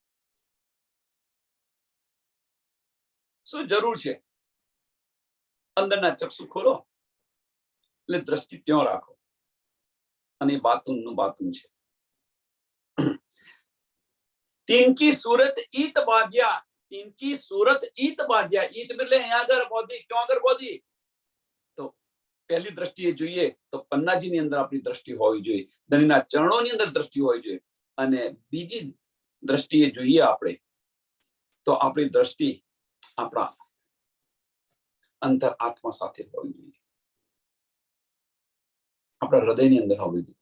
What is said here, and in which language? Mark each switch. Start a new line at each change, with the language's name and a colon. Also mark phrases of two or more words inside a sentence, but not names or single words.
Gujarati: શું જરૂર છે? અંદરના ચક્ષુ ખોલો એટલે દ્રષ્ટિ ત્યાં રાખો. અને બાતુનનું બાતુન છે.
Hindi: તિનકી सूरत ईत बांधिया, तिनकी सूरत ईत बांधिया.
Gujarati: ईत એટલે અહીંયા આગળ બોધી. ક્યાં આગળ બોધી? તો પહેલી દ્રષ્ટિએ જોઈએ તો પન્નાજીની અંદર આપણી દ્રષ્ટિ હોવી જોઈએ, ધનીના ચરણોની અંદર દ્રષ્ટિ હોવી જોઈએ. અને બીજી દ્રષ્ટિએ જોઈએ આપણે તો આપણી દ્રષ્ટિ આપણા અંતર આત્મા સાથે હોવી જોઈએ, આપણા હૃદયની અંદર હોવી જોઈએ.